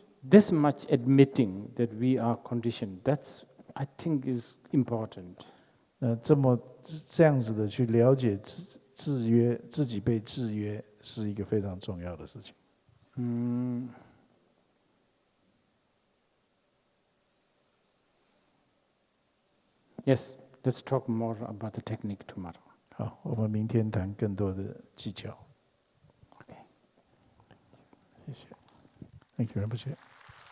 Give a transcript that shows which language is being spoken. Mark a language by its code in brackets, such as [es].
[en] This much admitting that we are conditioned, that's I think is important. [zh] 这样子的去了解制约自己被制约，是一个非常重要的事情。 [en] Yes, let's talk more about the technique tomorrow. [zh] 好，我们明天谈更多的技巧。 [en] Okay. [zh] 谢谢。 [en] Thank you, Rinpoche.